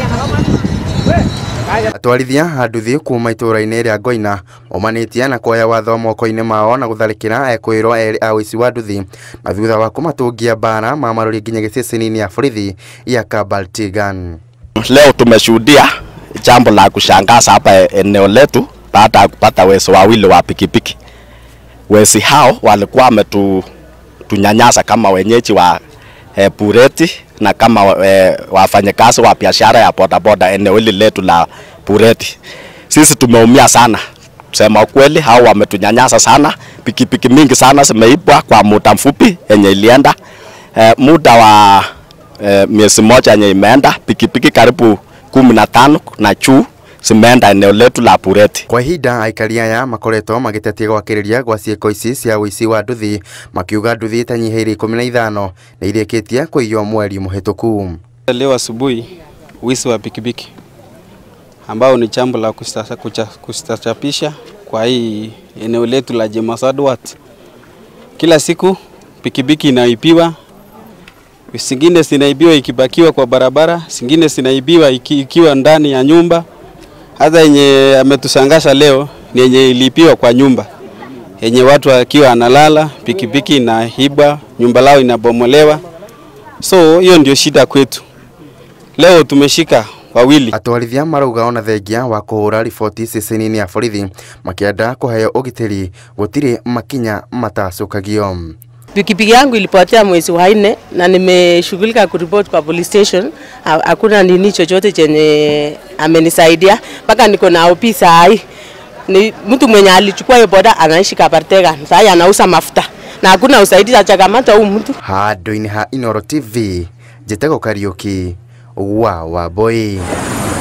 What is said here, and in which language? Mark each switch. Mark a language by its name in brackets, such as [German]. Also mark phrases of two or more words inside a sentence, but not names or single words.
[Kikuyu] Atwarithia a nduthi kuma itũra-inĩ rĩa Ngoina momanĩtie na kuoya watho moko-inĩ mao na gũtharĩkĩra ekwĩrwo erĩ a ũici wa nduthi na thutha wa kũmatũngia mbara mamarũri nginya gĩceceni-inĩ ya borithi ya Kabaltigan. [Swahili] Leo tumeshuhudia jambo la kushangaza hapa eneo letu baada ya kupata wezi wawili wa pikipiki. Wezi hao walikuwa wametunyanyasa kama wenyeji wa Bureti na kama wafanyakazi wa biashara ya bodaboda eneo hili letu la Bureti. Sisi tumeumia sana. Kusema ukweli, hao wametunyanyasa sana. Pikipiki mingi sana zimeibwa kwa muda mfupi yenye ilienda. Muda wa miezi moja yenye imeenda, pikipiki karibu 15 na juu zimeenda eneo letu la Bureti. [Kikuyu] Kwa ihinda aikaria aya makoretwo magĩtetia gwakĩrĩria gwa ciĩko ici cia ũici wa nduthi, makiuga nduthi itanyihiire 15 na irĩkĩtie kũiywo mweri mũhĩtũku. [Swahili] Leo asubuhi wizi wa pikipiki ambao ni jambo la kustachapisha kwa hii eneo letu la Jemasadwat. Kila siku pikipiki inaibiwa, zingine zinaibiwa ikibakiwa kwa barabara, zingine zinaibiwa ikiwa ndani ya nyumba. Hata yenye ametusangasha leo ni yenye ilipiwa kwa nyumba, yenye watu wakiwa analala, pikipiki inaibwa, nyumba lao inabomolewa. So hiyo ndio shida kwetu. Leo tumeshika wawili. [Kikuyu] Atwarithia marauga ona thengia wa kũhũra riboti ceceni-inĩ ya borithi makĩenda kũheo ũgitĩri gũtirĩ makinya matacũkagio. [Swahili] Pikipiki yangu ilipotea mwezi wa 4 na nimeshughulika kuripoti kwa [English] police station. [Swahili] Hakuna nini chochote chenye amenisaidia mpaka niko na OP sahi. Ni mtu mwenye alichukua hiyo boda anaishi Kabartegan. Sahi anauza mafuta na hakuna usaidizi achakamata huyu mtu. [Kikuyu] Handũ-inĩ ha Inooro TV, Njĩtego Kariuki wa Wamboi.